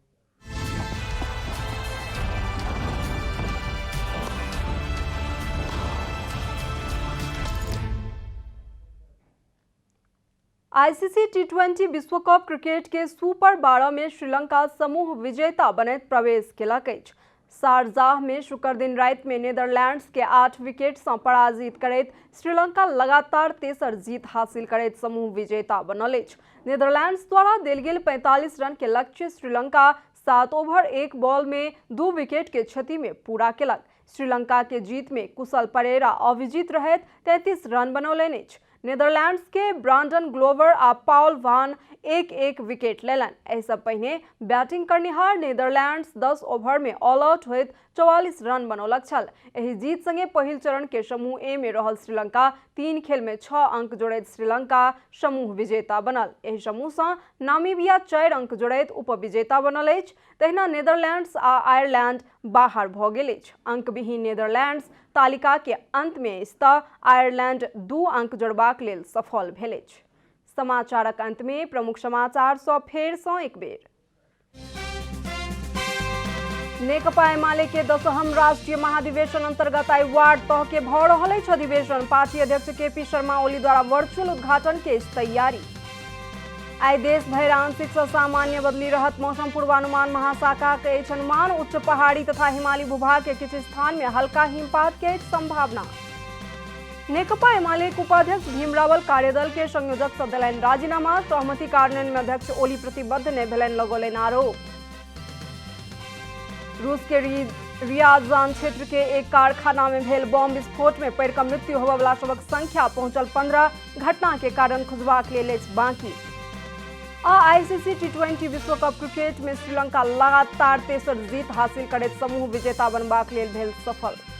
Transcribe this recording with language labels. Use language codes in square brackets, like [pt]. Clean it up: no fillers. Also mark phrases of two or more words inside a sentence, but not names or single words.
[mai] आईसीसी टी20 विश्व कप क्रिकेट के सुपर 12 में श्रीलंका समूह विजेता बनैत प्रवेश केलक अछि। शारजाह में शुक्र दिन राति में नीदरलैंड्स के 8 विकेट से पराजित करैत श्रीलंका लगातार तेसर जीत हासिल करैत समूह विजेता बनल अछि। नीदरलैंड्स द्वारा देल गेल 45 रन के लक्ष्य श्रीलंका 7 ओवर 1 बॉल में 2 विकेट के क्षति में पूरा केलक। श्रीलंका के जीत में कुशल परेरा अविजित रहैत 33 रन बनौलनि अछि। नीदरलैंड्स के ब्रांडन ग्लोवर आ पाउल वान एक एक विकेट लेलन। एहिसँ पहिने बैटिंग करनिहार नीदरलैंड्स 10 ओवर में [en] all out [mai] होइत 44 रन बनौलक छल। एहि जीत संगे पहिल चरण के समूह ए में रहल श्रीलंका 3 खेल में 6 अंक जोड़ैत श्रीलंका समूह विजेता बनल। एहि समूह से नामीबिया 4 अंक जोड़ैत उपविजेता बनल अछि। तहिना नीदरलैंड्स आ आयरलैंड बाहर भऽ गेल अछि। अंक विहीन नीदरलैंड्स तालिका के अंत में अछि तऽ आयरलैंड 2 अंक जोड़बाक लेल सफल भेल अछि। समाचारक अंत में प्रमुख समाचार सँ फेर सँ एक बेर। नेकपा एमाले के 10म राष्ट्रीय महाधिवेशन अंतर्गत आई वार्ड तह के भऽ रहल अछि अधिवेशन। पार्टी अध्यक्ष केपी शर्मा ओली द्वारा वर्चुअल उद्घाटन के तैयारी। आई देश भरि आंशिक सँ सामान्य बदली रहत मौसम पूर्वानुमान महाशाखा के अछि अनुमान। उच्च पहाड़ी तथा हिमालयी भूभाग के किछु स्थान में हल्का हिमपात के संभावना। नेकपा एमाले के उपाध्यक्ष भीम रावल कार्यदल के संयोजक सँ देलनि राजीनामा। सहमति कार्यान्वयन में अध्यक्ष ओली प्रतिबद्ध नहि भेलनि, लगौलनि आरोप। रूस के रियाजान क्षेत्र के एक कारखाना में भेल बम विस्फोट में पड़ि कऽ मृत्यु होबय वाला सबक संख्या पहुंचल 15। घटना के कारण खुजबाक लेल अछि बाकी। आईसीसी टी20 विश्व कप क्रिकेट में श्रीलंका लगातार तेसर जीत हासिल करैत समूह विजेता बनबाक लेल भेल सफल।